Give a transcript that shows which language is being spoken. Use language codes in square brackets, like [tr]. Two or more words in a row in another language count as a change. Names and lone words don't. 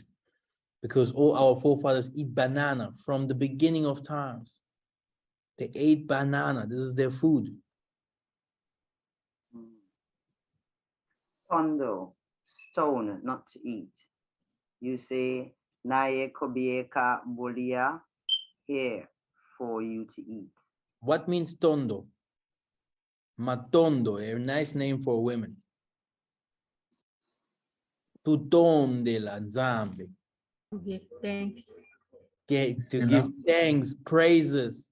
[en] Because all our forefathers eat banana from the beginning of times. They ate banana. This is their food. Tondo, stone, not to eat. You say, [kg] Naye kobieka bolia, [en] here for you to eat. What means tondo? Matondo, a nice name for women. [kg] Tutonde la nzambe. [en] To give thanks. To give thanks, praises.